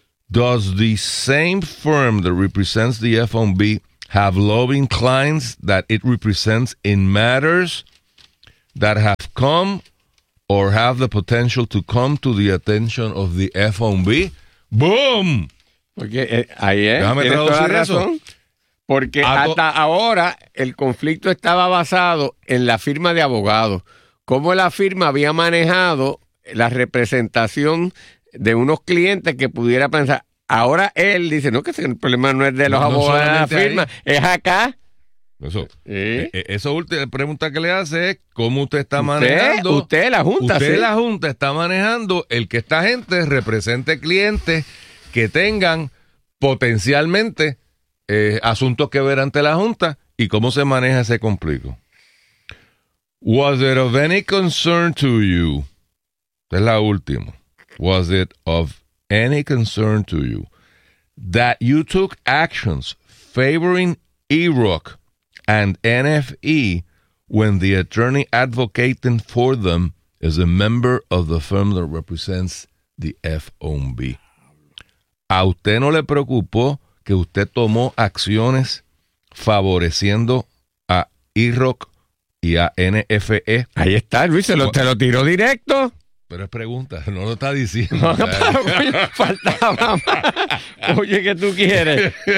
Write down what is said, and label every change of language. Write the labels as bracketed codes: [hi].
[en] Does the same firm that represents the FOMB have lobbying clients that it represents in matters that have come or have the potential to come to the attention of the FOMB? ¡Boom! [es] Porque ahí es. Déjame traducir eso. Porque hasta ahora el conflicto estaba basado en la firma de abogados. Cómo la firma había manejado la representación de unos clientes que pudiera pensar. Ahora él dice, no, que el problema no es de los abogados de la firma, es acá. Eso. Esa última pregunta que le hace es, ¿cómo usted está manejando? Usted, la Junta. Usted, la Junta, está manejando el que esta gente represente clientes que tengan potencialmente... asuntos que ver ante la Junta y cómo se maneja ese conflicto. [en] Was it of any concern to you? [es] Es la última. [en] Was it of any concern to you that you took actions favoring EROC and NFE when the attorney advocating for them is a member of the firm that represents the FOMB? [es] ¿A usted no le preocupó que usted tomó acciones favoreciendo a IROC y a NFE? Ahí está, Luis, te lo tiró directo. Pero es pregunta, no lo está diciendo. Faltaba más. Oye, ¿qué tú quieres?